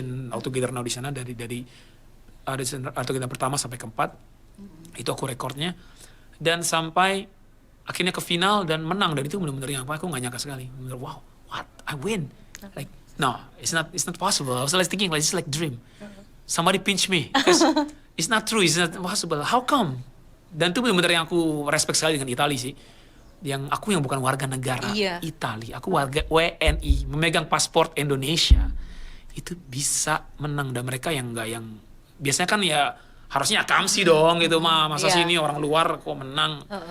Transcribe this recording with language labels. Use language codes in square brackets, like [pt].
[id] Altogether Now di sana, dari Altogether pertama sampai keempat, itu aku rekornya, dan sampai akhirnya ke final dan menang. Dan itu benar-benar yang aku nggak nyangka sekali. Benar, [en] wow, what, I win. Like no, it's not possible. I was like thinking like it's like dream. Somebody pinch me because it's not true, it's not possible. How come? [id] Dan itu benar-benar yang aku respect sekali dengan Italia sih. Yang aku yang bukan warga negara Italia, aku warga WNI, memegang paspor Indonesia, itu bisa menang. Dan mereka yang enggak, yang biasanya kan ya harusnya akamsi dong gitu, masa sih ini orang luar kok menang.